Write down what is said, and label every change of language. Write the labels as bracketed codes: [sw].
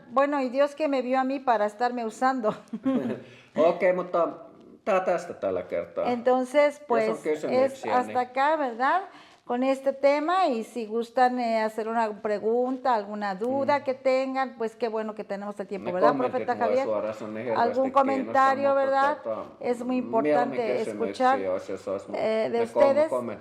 [es] Bueno, y Dios que me vio a mí para estarme usando. [fi] Okei, mutta tää tästä tällä kertaa. [es] Entonces, pues es hasta acá, ¿verdad? Con este tema, y si gustan hacer una pregunta, alguna duda que tengan, pues qué bueno que tenemos el tiempo, ¿verdad, profeta Javier? Algún comentario, ¿verdad? Es muy importante escuchar de ustedes.